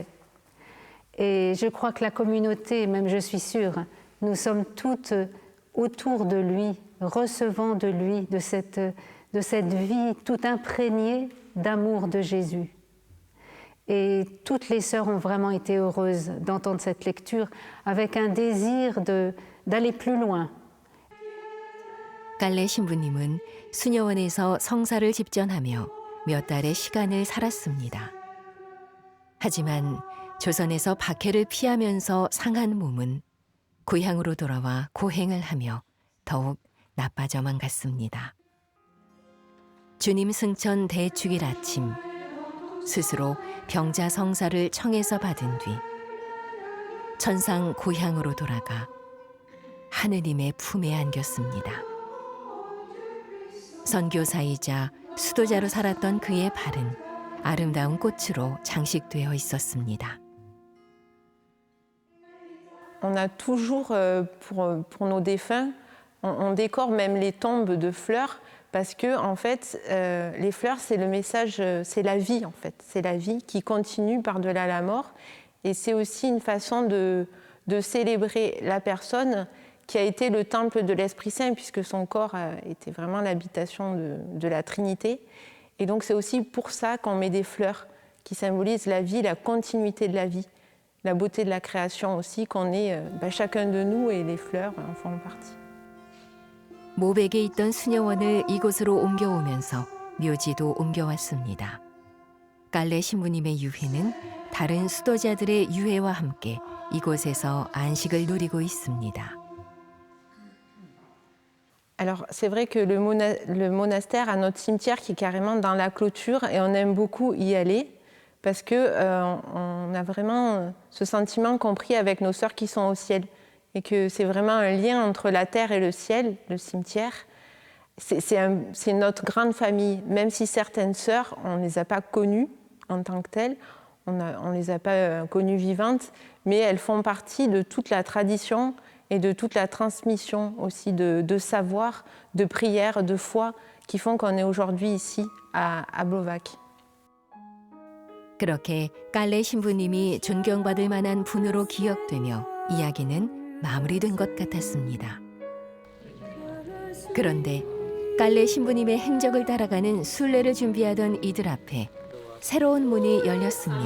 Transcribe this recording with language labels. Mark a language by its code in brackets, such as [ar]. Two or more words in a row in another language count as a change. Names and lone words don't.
[fr] Et je crois que la communauté, même je suis sûre, nous sommes toutes autour de lui, recevant de lui, de cette vie toute imprégnée d'amour de Jésus. Et toutes les sœurs ont vraiment été heureuses d'entendre cette lecture avec un désir d'aller plus loin. [ko] 깔레 신부님은 수녀원에서 성사를 집전하며 몇 달의 시간을 살았습니다. 하지만 조선에서 박해를 피하면서 상한 몸은 고향으로 돌아와 고행을 하며 더욱 나빠져만 갔습니다. 주님 승천 대축일 아침 스스로 병자 성사를 청해서 받은 뒤 천상 고향으로 돌아가 하느님의 품에 안겼습니다. 선교사이자 수도자로 살았던 그의 발은 아름다운 꽃으로 장식되어 있었습니다. [fr] On a toujours, pour nos défunts, on décore même les tombes de fleurs parce que, en fait, les fleurs, c'est le message, c'est la vie, en fait. C'est la vie qui continue par-delà la mort. Et c'est aussi une façon de célébrer la personne qui a été le temple de l'Esprit Saint, puisque son corps était vraiment l'habitation de la Trinité. Et donc, c'est aussi pour ça qu'on met des fleurs qui symbolisent la vie, la continuité de la vie. La beauté de la création aussi, qu'on est chacun de nous et les fleurs en font partie. [ko] 모백에 있던 수녀원을 이곳으로 옮겨오면서 묘지도 옮겨왔습니다. 깔레 신부님의 유해는 다른 수도자들의 유해와 함께 이곳에서 안식을 누리고 있습니다. [fr] Alors, c'est vrai que le monastère a notre cimetière qui est carrément dans la clôture et on aime beaucoup y aller parce qu'on a vraiment ce sentiment compris avec nos sœurs qui sont au ciel et que c'est vraiment un lien entre la terre et le ciel, le cimetière. C'est notre grande famille, même si certaines sœurs, on ne les a pas connues en tant que telles, on ne les a pas connues vivantes, mais elles font partie de toute la tradition et de toute la transmission aussi de savoir, de prière, de foi, qui font qu'on est aujourd'hui ici à Blovac. [ko] 그렇게 깔레 신부님이 존경받을 만한 분으로 기억되며 이야기는 마무리된 것 같았습니다. 그런데 깔레 신부님의 행적을 따라가는 순례를 준비하던 이들 앞에 새로운 문이 열렸습니다.